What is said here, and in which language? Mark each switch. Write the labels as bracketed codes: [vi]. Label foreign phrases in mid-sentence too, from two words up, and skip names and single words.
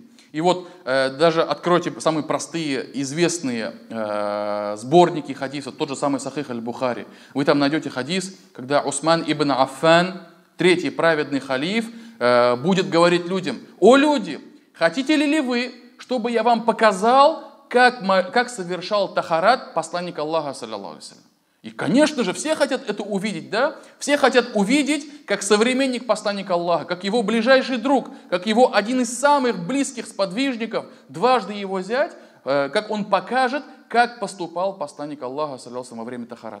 [ru] И вот даже откройте самые простые, известные сборники хадисов, тот же самый Сахих аль-Бухари. Вы там найдете хадис, когда Усман ибн Аффан, третий праведный халиф, будет говорить людям: «О люди, хотите ли вы, чтобы я вам показал, как совершал тахарат посланник Аллаха, [ar] صلى الله عليه وسلم?» [ru] И, конечно же, все хотят это увидеть, да? Все хотят увидеть, как современник посланника Аллаха, как его ближайший друг, как его один из самых близких сподвижников, дважды его зять, как он покажет, как поступал посланник Аллаха, саллиллаху, во время тахарата.